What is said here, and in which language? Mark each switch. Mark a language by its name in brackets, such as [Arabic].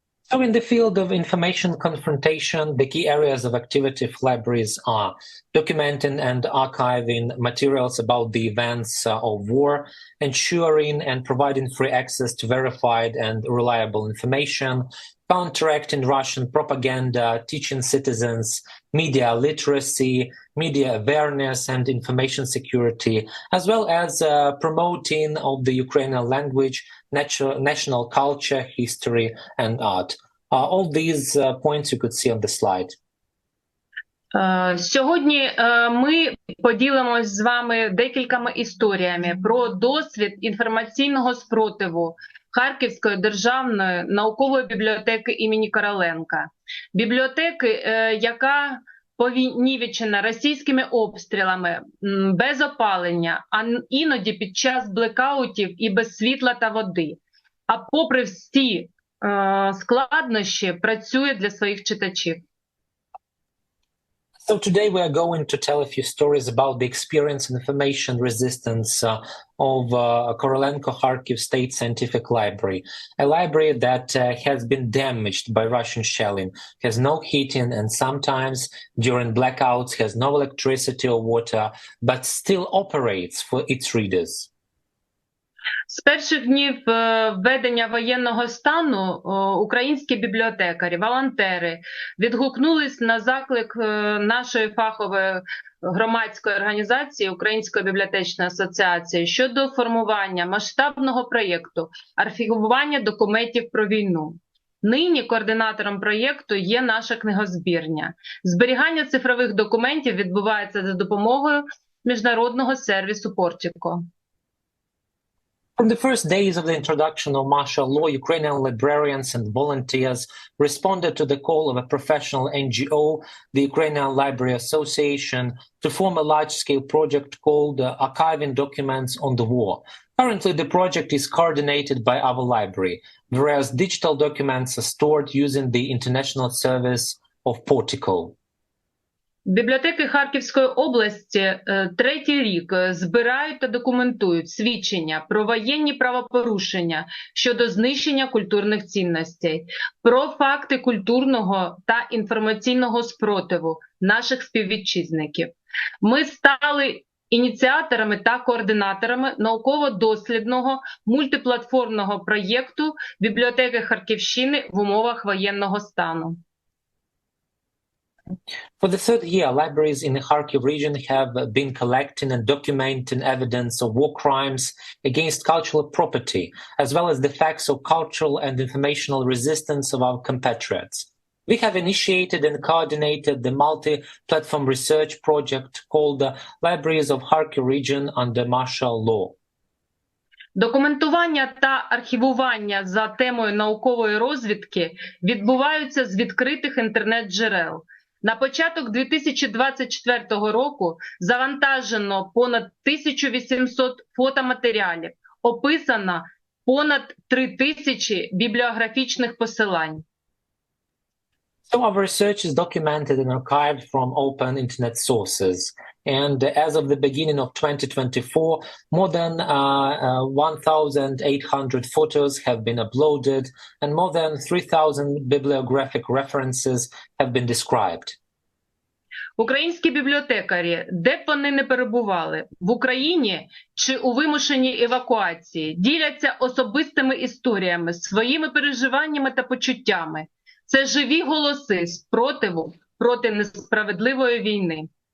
[English] So in the field of information confrontation, the key areas of activity of libraries are documenting and archiving materials about the events of war, ensuring and providing free access to verified and reliable information, counteracting Russian propaganda, teaching citizens media literacy, media awareness, and information security, as well as promoting of the Ukrainian language, national culture, history, and art. All these points you could see on the slide. [Ukrainian] Сьогодні ми поділимось з вами декількома історіями про досвід інформаційного спротиву Харківської державної наукової бібліотеки імені Короленка. Бібліотеки, яка понівечена російськими обстрілами, без опалення, а іноді під час блекаутів і без світла та води. А попри всі складнощі, працює для своїх читачів. [English] So today we are going to tell a few stories about the experience and information resistance of Korolenko Kharkiv State Scientific Library, a library that has been damaged by Russian shelling, has no heating, and sometimes during blackouts has no electricity or water, but still operates for its readers. [Ukrainian] З перших днів введення воєнного стану українські бібліотекарі, волонтери відгукнулись на заклик нашої фахової громадської організації Української бібліотечної асоціації щодо формування масштабного проєкту архівування документів про війну. Нині координатором проєкту є наша книгозбірня. Зберігання цифрових документів відбувається за допомогою міжнародного сервісу Portico. [English] From the first days of the introduction of martial law, Ukrainian librarians and volunteers responded to the call of a professional NGO, the Ukrainian Library Association, to form a large-scale project called Archiving Documents on the War. Currently, the project is coordinated by our library, whereas digital documents are stored using the international service of Portico. [Ukrainian] Бібліотеки Харківської області третій рік збирають та документують свідчення про воєнні правопорушення щодо знищення культурних цінностей, про факти культурного та інформаційного спротиву наших співвітчизників. Ми стали ініціаторами та координаторами науково-дослідного мультиплатформного проєкту бібліотеки Харківщини в умовах воєнного стану. [English] For the third year, libraries in the Kharkiv region have been collecting and documenting evidence of war crimes against cultural property, as well as the facts of cultural and informational resistance of our compatriots. We have initiated and coordinated the multi-platform research project called the Libraries of Kharkiv Region under martial law. [Ukrainian] Документування та архівування за темою наукової розвідки відбуваються з відкритих інтернет-джерел. На початок 2024 року завантажено понад 1800 фотоматеріалів, описано понад 3000 бібліографічних посилань. [English] So our research is documented and archived from open internet sources. And as of the beginning of 2024, more than 1,800 photos have been uploaded and more than 3,000 bibliographic references have been described. [Ukrainian] Українські бібліотекарі, де б вони не перебували, в Україні чи у вимушеній евакуації, діляться особистими історіями, своїми переживаннями та почуттями. Це живі голоси спротиву проти несправедливої війни.